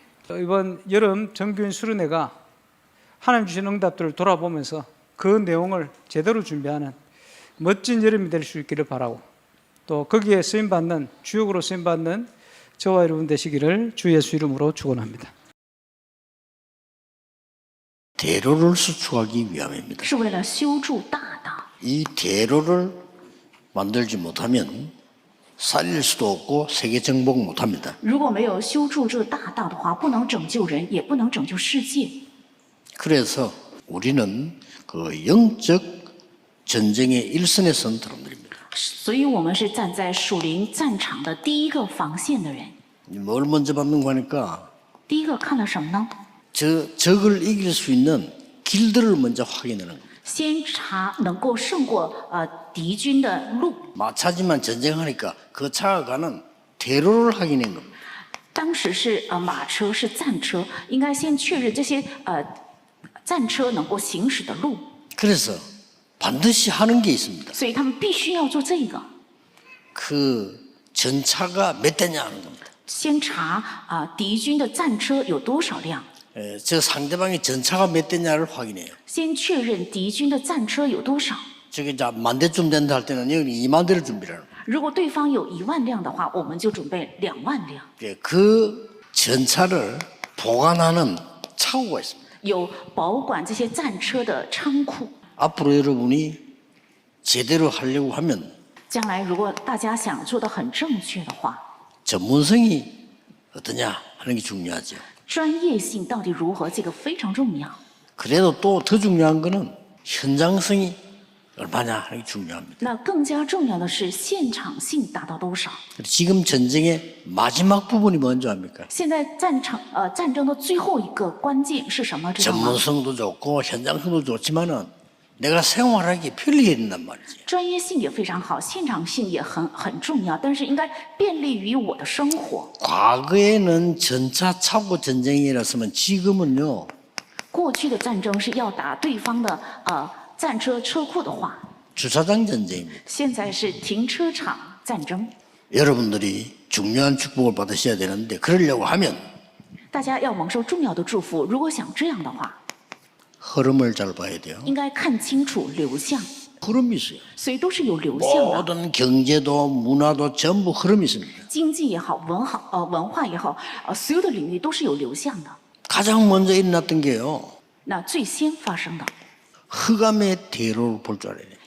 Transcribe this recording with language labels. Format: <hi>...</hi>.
<ko>이번 여름 정규인 수련회가 하나님 주신 응답들을 돌아보면서 그 내용을 제대로 준비하는 멋진 여름이 될 수 있기를 바라고, 또 거기에 쓰임받는, 주역으로 쓰임받는 저와 여러분 되시기를 주 예수 이름으로 축원합니다. 대로를 수축하기 위함입니다.</ko> <zh>是为了修筑大道。</zh> <ko>이 대로를 만들지 못하면 살릴 수도 없고 세계 정복 못합니다.</ko> <zh>如果没有修筑这大道的话，不能拯救人，也不能拯救世界。</zh> <ko>그래서 우리는 그 영적 전쟁의 일선에 선 사람들입니다.</ko> <zh>所以我们是站在属灵战场的第一个防线的人。</zh> <ko>뭘 먼저 받는 거니까</ko> <zh>第一个看了什么呢？</zh> <ko>적을 이길 수 있는 길들을 먼저 확인하는 겁니다.</ko> <zh>先查能够胜过敌军的路。</zh> <ko>마차지만 전쟁하니까 그 차가 가는 대로를 확인한 겁니다.</ko> <zh>当时是马车是战车，应该先确认这些战车能够行驶的路。</zh> <ko>그래서 반드시 하는 게 있습니다.</ko> <zh>所以他们必须要做这个，</zh> <ko>그 전차가 몇 대냐 하는 겁니다.</ko> <zh>先查敌军的战车有多少辆，</zh> <ko>저 상대방의 전차가 몇 대냐를 확인해요.</ko> <zh>先确认敌军的战车有多少。</zh> <ko>저기 자 10,000대쯤 된다 할 때는 여기 20,000대를 준비하는 거예요.</ko> <zh>如果对方有10000辆的话，我们就准备20000辆。</zh> <ko>그 전차를 보관하는 차고가 있습니다.</ko> <zh>有保管这些战车的仓库。</zh> <ko>앞으로 여러분이 제대로 하려고 하면</ko> <zh>将来如果大家想做得很正确的话，</zh> <ko>전문성이 어떠냐 하는 게 중요하죠.</ko> <zh>专业性到底如何，这个非常重要。</zh> <ko>그래도 또 더 중요한 거는 현장성이 얼마냐 하는 게 중요합니다.</ko> <zh>那更加重要的是现场性达到多少？</zh> <ko>지금 전쟁의 마지막 부분이 뭔지 압니까?</ko> <zh>现在战争的最后一个关键是什么？知道吗？</zh> <ko>전문성도 좋고 현장성도 좋지만은 내가 생활하기 편리해야 된단 말이지.</ko> <zh>专业性也非常好，现场性也很重要，但是应该便利于我的生活。</zh> <ko>과거에는 전차 차고 전쟁이었으면 지금은요</ko> <zh>过去的战争是要打对方的战车车库的话，</zh> <ko>주차장 전쟁입니다.</ko> <zh>现在是停车场战争。</zh> <ko>여러분들이 중요한 축복을 받으셔야 되는데 그러려고 하면</ko> <zh>大家要蒙受重要的祝福，如果想这样的话，</zh> <ko>흐름을 잘 봐야 돼요.</ko> <zh>应该看清楚流向，</zh> <ko>흐름이 있어요.</ko> <zh>所以都是有流向的。</zh> <ko>모든 경제도 문화도 전부 흐름이 있습니다.</ko> <zh>经济也好，文化也好，所有的领域都是有流向的。</zh> <ko>가장 먼저 일어났던 게요.</ko> <zh>那最先发生的，</zh> <ko>흑암의 대로를 볼 줄 알아야 돼요.</ko>